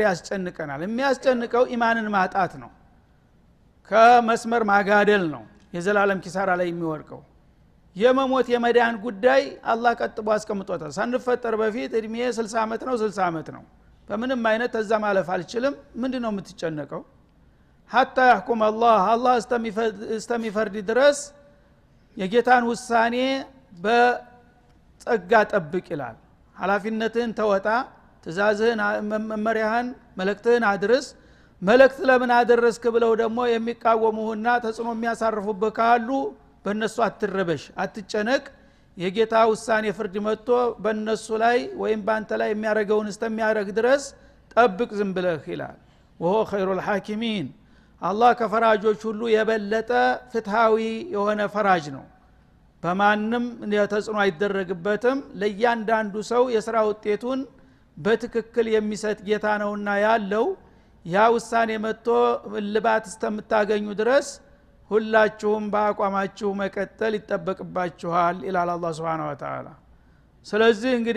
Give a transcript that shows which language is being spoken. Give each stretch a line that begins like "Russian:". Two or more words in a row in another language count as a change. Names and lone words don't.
Amharic: ያስጨንቀናል የሚያስጨንቀው ኢማንን ማጣት ነው ከመስመር ማጋደል ነው የዘላለም ኪሳራ ላይ የሚወርቀው የመሞት የመዳን ጉዳይ አላህ ቀጥቦ አስቀምጦታል ሳንፈጠር በፊት እድሜ 60 አመት ነው 60 አመት ነው በምንም አይነት ተዛ ማለፍ አልችልም ምንድነው የምትጨነቀው
Arabic: حتى يحكم الله استمفرد
Amharic: ድረስ የጌታን ውሳኔ በጸጋ ጠብቅ ይላል ሐላፊነትህን ተወጣ ትእዛዝህን መመሪያህን መልእክትህን አድርስ መልእክት ለምን አደረስክ ብለው ደግሞ የሚቃወሙህና ተጽዕኖ የሚያሳርፉብህ ካሉ በእነሱ አትረበሽ አትጨነቅ የጌታ ውሳኔ ፍርድ መጥቶ በእነሱ ላይ ወይም ባንተ ላይ የሚያረገውን እስከሚያረግ ድረስ ጠብቅ ዝም ብለህ ይላል
Arabic: وهو خير الحاكمين
Amharic: አላህ ከፈራጆች ሁሉ የበለጠ ፍትሃዊ የሆነ ፈራጅ ነው በማንም ተጽዕኖ አይደረግበትም ለእያንዳንዱ ሰው የሥራ ውጤቱን በትክክል የሚሰጥ ጌታ ነውና ያለው ያ ውሳኔ መጥቶ ልባት እስከምታገኙ ድረስ ሁላችሁም በአቋማችሁ መቀጠል ይጠበቅባችኋል ኢላላ አላህ
Arabic: سبحانه وتعالى
Amharic: ስለዚህ እንግዲህ